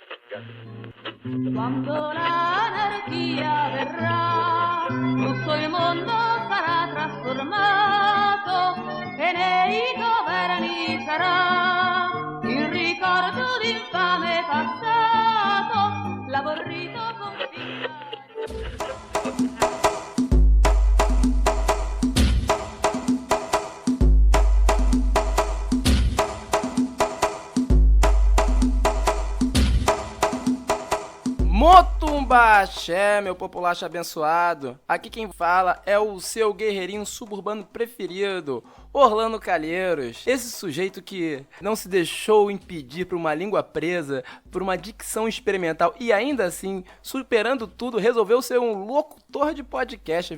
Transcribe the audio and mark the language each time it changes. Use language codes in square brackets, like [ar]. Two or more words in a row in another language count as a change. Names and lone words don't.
[it] Quando l'anarchia verrà, tutto il mondo sarà trasformato e nei governi sarà il ricordo d'infame passato, l'aborrito confinato. [yo] Motumba Axé, [pt] meu populacho abençoado. Aqui quem fala é o seu guerreirinho suburbano preferido, Orlando Calheiros. Esse sujeito que não se deixou impedir por uma língua presa, por uma dicção experimental e ainda assim, superando tudo, resolveu ser um locutor de podcast.